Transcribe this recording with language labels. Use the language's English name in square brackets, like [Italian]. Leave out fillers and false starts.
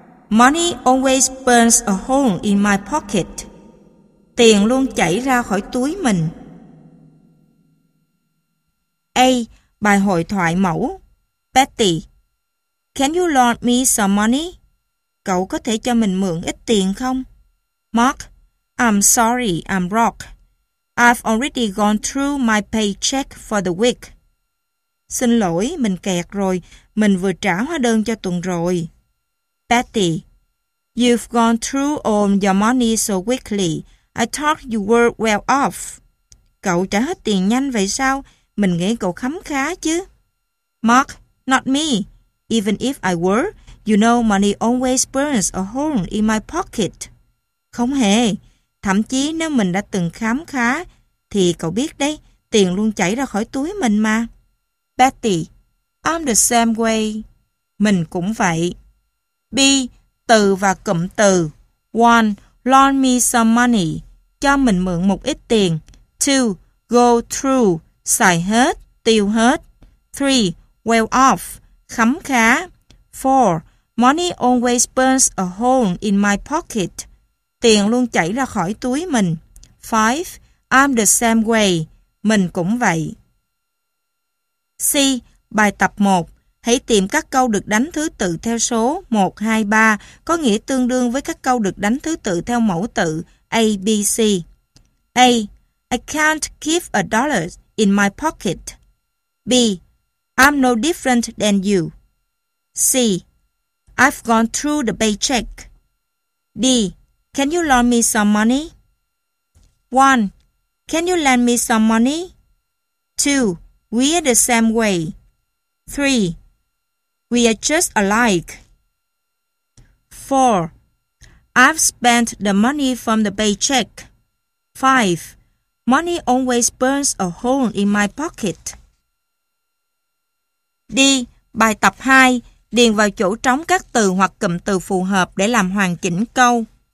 [English] Money always burns a hole in my pocket. [Vietnamese] Tiền luôn chảy ra khỏi túi mình. A. Bài hội thoại mẫu. Betty. [English] Can you loan me some money? [Vietnamese] Cậu có thể cho mình mượn ít tiền không? [English] Mark. I'm sorry, I'm broke. I've already gone through my paycheck for the week. [Vietnamese] Xin lỗi, mình kẹt rồi. Mình vừa trả hóa đơn cho tuần rồi. [English] Betty. You've gone through all your money so quickly. I thought you were well off. [Vietnamese] Cậu trả hết tiền nhanh vậy sao? Mình nghĩ cậu khấm khá chứ. [English] Mark. Not me. Even if I were, you know money always burns a hole in my pocket. [Vietnamese] Không hề. Thậm chí nếu mình đã từng khám khá, thì cậu biết đấy, tiền luôn chảy ra khỏi túi mình mà. [English] Betty, I'm the same way. Mình cũng vậy. B. [Vietnamese] Từ và cụm từ. 1. Loan me some money. Cho mình mượn một ít tiền. 2. Go through. Xài hết, tiêu hết. 3. Well off. Khấm khá. 4. [English] Money always burns a hole in my pocket. [Vietnamese] Tiền luôn chảy ra khỏi túi mình. 5. I'm the same way. Mình cũng vậy. C. Bài tập 1. Hãy tìm các câu được đánh thứ tự theo số 1, 2, 3 có nghĩa tương đương với các câu được đánh thứ tự theo mẫu tự A, B, C. A. [English] I can't keep a dollar in my pocket. B. I'm no different than you. C. I've gone through the paycheck. D. Can you loan me some money? 1. Can you lend me some money? 2. We're the same way. 3. We are just alike. 4. I've spent the money from the paycheck. 5. Money always burns a hole in my pocket. [Vietnamese] D. Bài tập 2. Điền vào chỗ trống các từ hoặc cụm từ phù hợp để làm hoàn chỉnh câu.